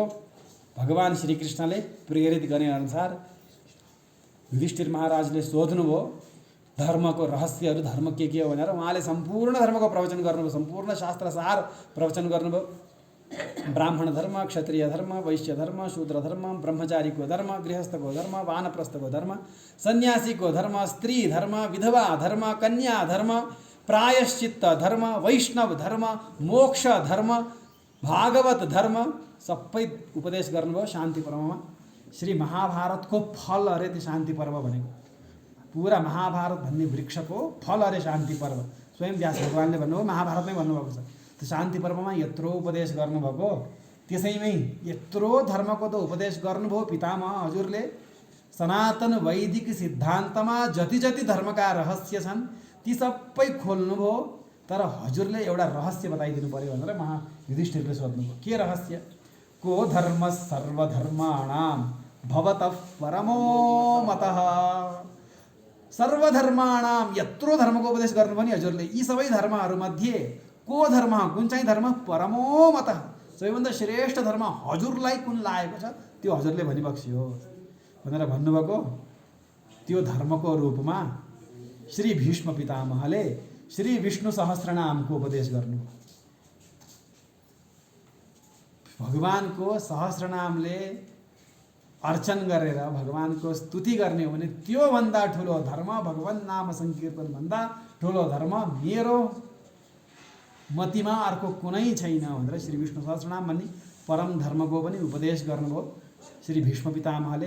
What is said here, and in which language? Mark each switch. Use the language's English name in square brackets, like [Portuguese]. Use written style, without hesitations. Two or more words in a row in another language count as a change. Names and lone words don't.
[Nepali] भगवान श्रीकृष्णले प्रेरित गर्ने अनुसार युधिष्ठिर महाराजले सोध्नुभयो धर्मको रहस्यहरू, धर्म के हो भनेर। उहाँले सम्पूर्ण धर्मको प्रवचन गर्नुभयो, सम्पूर्ण शास्त्रसार प्रवचन गर्नुभयो। ब्राह्मण धर्म, क्षत्रिय धर्म, वैश्य धर्म, शूद्र धर्म, ब्रह्मचारीको धर्म, गृहस्थको धर्म, वानप्रस्थको धर्म, सन्यासीको धर्म, स्त्री धर्म, विधवा धर्म, कन्या धर्म, प्रायश्चित्त धर्म, वैष्णव धर्म, मोक्ष धर्म, भागवत धर्म सबै उपदेश गर्नुभयो शान्ति पर्वमा। श्री महाभारतको फल अरे त्यो शान्ति पर्व भनेको। पुरा महाभारत भन्ने वृक्षको फल अरे शान्ति पर्व। स्वयं व्यास भगवानले भन्नुभयो, महाभारतमै भन्नुभएको छ। त्यो शान्ति पर्वमा यत्रो उपदेश गर्नुभएको, त्यसैमै यत्रो धर्मको त उपदेश गर्नुभयो पितामह हजुरले। सनातन वैदिक सिद्धान्तमा जति जति धर्मका रहस्य छन् ती सबै खोल्नुभयो। तर हजुरले एउटा रहस्य बताइदिनु पर्यो भनेर युधिष्ठिरले सोध्नुभयो। के रहस्य? [Sanskrit] को धर्म सर्वधर्माणां भवतः परमो मतः। [Nepali] सर्वधर्माणां यत्रो धर्मको उपदेश गर्नुभयो नि हजुरले। यी सबै धर्महरूमध्ये को धर्म, कुन चाहिँ धर्म [Sanskrit] परमो मतः, [Nepali] सबैभन्दा श्रेष्ठ धर्म हजुरलाई कुन लागेको छ त्यो हजुरले भनिबक्सियो भनेर भन्नुभएको। त्यो धर्मको रूपमा श्री भीष्म पितामहले श्री विष्णु सहस्रनामको उपदेश गर्नु। भगवानको सहस्रनामले अर्चन गरेर भगवानको स्तुति गर्ने हो भने त्योभन्दा ठुलो धर्म, भगवान नाम संकीर्तन भन्दा ठुलो धर्म मेरो मतिमा अर्को कुनै छैन भनेर श्री विष्णु सहस्रनाम भन्ने परम धर्मको पनि उपदेश गर्नुभयो श्री भीष्म पितामहले।